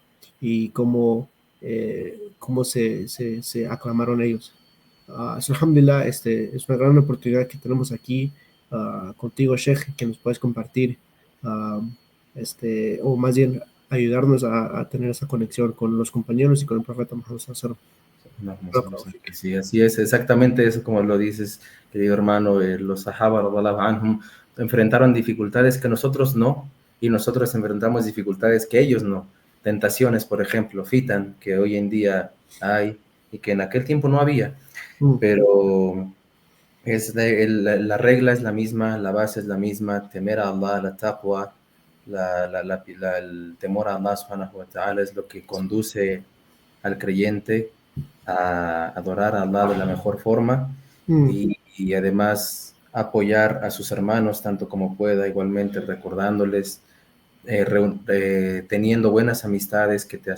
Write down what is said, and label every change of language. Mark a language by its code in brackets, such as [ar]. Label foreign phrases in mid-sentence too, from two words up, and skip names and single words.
[es] Y cómo se aclamaron ellos. Alhamdulillah, es una gran oportunidad que tenemos aquí contigo, Sheikh, que nos puedes compartir, ah, o más bien ayudarnos a tener esa conexión con los compañeros y con el profeta Muhammad [ar] صلى الله عليه وسلم. [es] Sí, así es, exactamente eso como lo dices, querido hermano. Los sahaba [ar] رضي الله عنهم [es] enfrentaron dificultades que nosotros no, y nosotros enfrentamos dificultades que ellos no. Tentaciones, por ejemplo, fitan, que hoy en día hay y que en aquel tiempo no había, pero la regla es la misma, la base es la misma: temer a Allah, la taqwa, el temor a Allah [ar] سبحانه وتعالى [es] es lo que conduce al creyente a adorar a Allah de la mejor forma, y además apoyar a sus hermanos tanto como pueda, igualmente recordándoles, teniendo buenas amistades que te